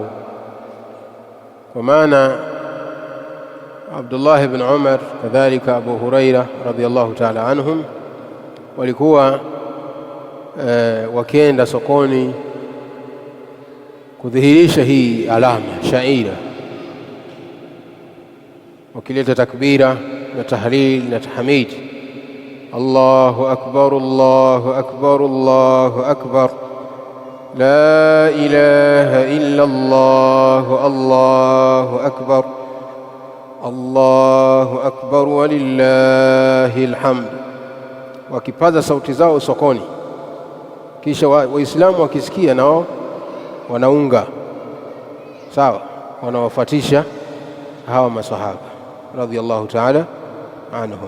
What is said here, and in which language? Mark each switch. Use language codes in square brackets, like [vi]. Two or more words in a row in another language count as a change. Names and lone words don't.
[sw] Kwa maana Abdullah ibn Umar kadhalika Abu Huraira [ar] رضي الله تعالى عنهم [sw] walikuwa wakienda sokoni kudhihirisha hii alama shaira, wakileta takbira na tahlil na tahmid, [ar] الله أكبر، الله أكبر، الله أكبر، لا إله إلا الله، الله أكبر، الله أكبر ولله الحمد, [sw] wakipaza sauti zao sokoni. Kisha Waislamu wakisikia nao wanaunga sawa, wanawafuatisha hawa masahaba [ar] رضي الله تعالى عنهم.